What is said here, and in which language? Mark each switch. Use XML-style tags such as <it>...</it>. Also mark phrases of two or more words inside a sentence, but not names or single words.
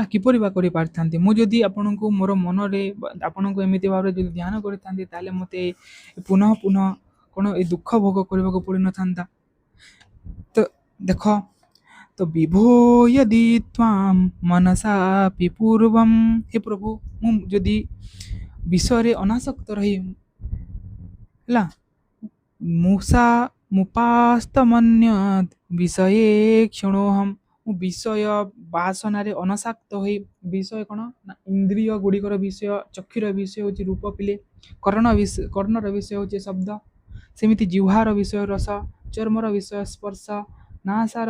<or>କିପରି ବା କରିପାରିଥାନ୍ତି? ମୁଁ ଯଦି ଆପଣଙ୍କୁ ମୋର ମନରେ ଆପଣଙ୍କୁ ଏମିତି ଭାବରେ ଯଦି ଧ୍ୟାନ କରିଥାନ୍ତି, ତାହେଲେ ମୋତେ ପୁନଃ ପୁନଃ କ'ଣ ଏ ଦୁଃଖ ଭୋଗ କରିବାକୁ ପଡ଼ିନଥାନ୍ତା। ତ ଦେଖ, ତ</or> <sa>ବିଭୋ यदि त्वां मनसापि पूर्वं,</sa> <or>हे ପ୍ରଭୁ, ମୁଁ ଯଦି ବିଷୟରେ ଅନାସକ୍ତ ରହି ହେଲା,</or> <sa>ମୁପାସ୍ତମନ୍ୟତ୍ ବିଷये କ୍ଷଣୋହମ୍,</sa> <or>ମୁଁ ବିଷୟ ବାସନାରେ ଅନାସକ୍ତ ହୋଇ, ବିଷୟ କ'ଣ ନା ଇନ୍ଦ୍ରିୟ ଗୁଡ଼ିକର ବିଷୟ, ଚକ୍ଷୁର ବିଷୟ ହେଉଛି ରୂପ ପିଲେ, କର୍ଣ୍ଣର ବିଷୟ ହେଉଛି ଶବ୍ଦ, ସେମିତି ଜିହ୍ୱାର ବିଷୟ ରସ, ଚର୍ମର ବିଷୟ ସ୍ପର୍ଶ, ନାସାର</or>